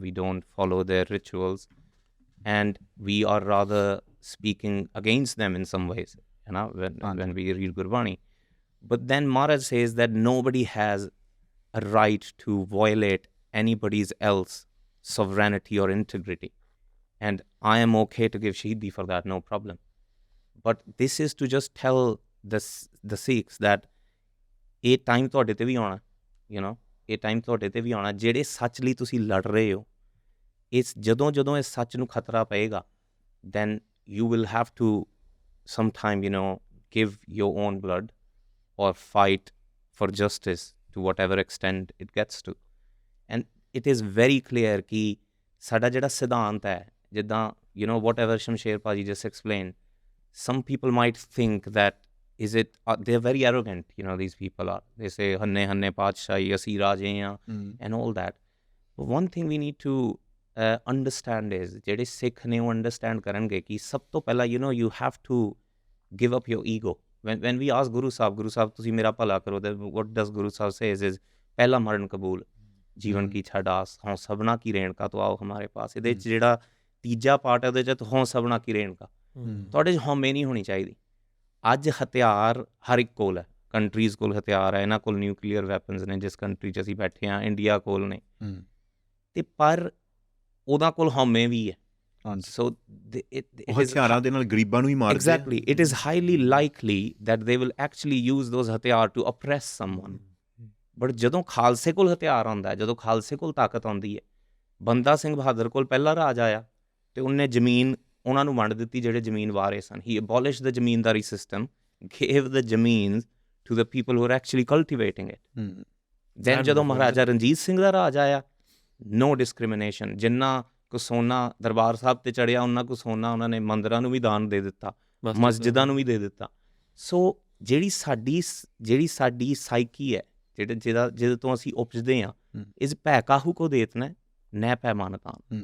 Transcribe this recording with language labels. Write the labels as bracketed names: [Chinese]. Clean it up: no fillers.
[English] We don't follow their rituals, and we are rather speaking against them in some ways, when we read Gurbani. But then Maharaj says that nobody has a right to violate anybody's else sovereignty or integrity. And I am okay to give Shahidi for that, no problem. But this is to just tell the Sikhs that a time [Punjabi] ਤੁਹਾਡੇ ਤੇ ਵੀ ਆਉਣਾ, ਇਹ time ਤੁਹਾਡੇ ਤੇ ਵੀ ਆਉਣਾ ਜਿਹੜੇ ਸੱਚ ਲਈ ਤੁਸੀਂ ਲੜ ਰਹੇ ਹੋ। ਇਸ ਜਦੋਂ ਇਹ ਸੱਚ ਨੂੰ ਖਤਰਾ ਪਏਗਾ, [English] then you will have to sometime give your own blood or fight for justice to whatever extent it gets to. And it is very clear [Punjabi] ਕਿ ਸਾਡਾ ਜਿਹੜਾ ਸਿਧਾਂਤ ਹੈ, ਜਿੱਦਾਂ [English] whatever Shamsher Paji just explained, some people might think that they're very arrogant, these people are. They say [Punjabi] hanne Padshahi, Asi Raje [English] and all that. But one thing we need to understand is [Punjabi] ਜਿਹੜੇ [English] Sikh [Punjabi] ਨੇ ਉਹ [English] understand [Punjabi] ਕਰਨਗੇ ਕਿ ਸਭ ਤੋਂ ਪਹਿਲਾਂ [English] you have to give up your ego. When we ask Guru Sahib [Punjabi] ਤੁਸੀਂ ਮੇਰਾ ਭਲਾ ਕਰੋ, [English] then what does Guru Sahib says is [Punjabi] ਪਹਿਲਾ ਮਰਨ ਕਬੂਲ ਜੀਵਨ ਕੀ ਛਡਾਸ ਹੋਂ ਸਭਨਾ ਕੀ ਰੇਣਕਾ ਤੋਂ ਆਓ ਹਮਾਰੇ ਪਾਸ। ਇਹਦੇ 'ਚ ਜਿਹੜਾ ਤੀਜਾ ਪਾਰਟ ਹੈ ਉਹਦੇ 'ਚ ਹੋਂ ਸਭਨਾ ਕੀ ਰੇਣਕਾ, ਤੁਹਾਡੇ 'ਚ ਹਉਮੈ ਨਹੀਂ ਹੋਣੀ ਚਾਹੀਦੀ। ਅੱਜ ਹਥਿਆਰ ਹਰ ਇੱਕ ਕੋਲ ਹੈ, ਕੰਟਰੀਜ਼ ਕੋਲ ਹਥਿਆਰ ਹੈ, ਇਹਨਾਂ ਕੋਲ ਨਿਊਕਲੀਅਰ ਵੈਪਨਸ ਨੇ ਜਿਸ ਕੰਟਰੀ 'ਚ ਅਸੀਂ ਬੈਠੇ ਹਾਂ, ਇੰਡੀਆ ਕੋਲ ਨੇ, ਤੇ ਪਰ ਉਹਦਾ ਕੋਲ ਹਉਮੈ ਵੀ ਹੈ। [English] So [Punjabi] ਹਥਿਆਰਾਂ ਦੇ ਨਾਲ ਗਰੀਬਾਂ ਨੂੰ ਹੀ ਮਾਰਦੇ। [English] Exactly, it is highly likely that they will actually use those ਹਥਿਆਰ to oppress someone. [Punjabi] But ਜਦੋਂ ਖਾਲਸੇ ਕੋਲ ਹਥਿਆਰ ਆਉਂਦਾ, ਜਦੋਂ ਖਾਲਸੇ ਕੋਲ ਤਾਕਤ ਆਉਂਦੀ ਹੈ, ਬੰਦਾ ਸਿੰਘ ਬਹਾਦਰ ਕੋਲ ਪਹਿਲਾ ਰਾਜ ਆਇਆ ਤੇ ਉਹਨੇ ਜ਼ਮੀਨ ਉਹਨਾਂ ਨੂੰ ਵੰਡ ਦਿੱਤੀ ਜਿਹੜੇ ਜ਼ਮੀਨ ਵਾਰੇ ਸਨ। [English] He abolished the zamindari system, gave the zameen to the people who were actually cultivating it. [Punjabi] Then ਜਦੋਂ ਮਹਾਰਾਜਾ ਰਣਜੀਤ ਸਿੰਘ ਦਾ ਰਾਜ ਆਇਆ, [English] no discrimination, [Punjabi] ਜਿੰਨਾ ਕੋ ਸੋਨਾ ਦਰਬਾਰ ਸਾਹਿਬ ਤੇ ਚੜਿਆ ਉਹਨਾਂ ਕੋ ਸੋਨਾ ਉਹਨਾਂ ਨੇ ਮੰਦਰਾਂ ਨੂੰ ਵੀ ਦਾਨ ਦੇ ਦਿੱਤਾ, ਮਸਜਿਦਾਂ ਨੂੰ ਵੀ ਦੇ ਦਿੱਤਾ। ਸੋ ਜਿਹੜੀ ਸਾਡੀ ਸਾਈਕੀ ਹੈ, ਜਿਹਦੇ ਤੋਂ ਅਸੀਂ ਉਪਜਦੇ ਹਾਂ, ਇਸ ਭੈ ਕਾਹੂ ਕੋ ਦੇਤਨਾ ਨੈ ਭੈ ਮਾਨਤਾ।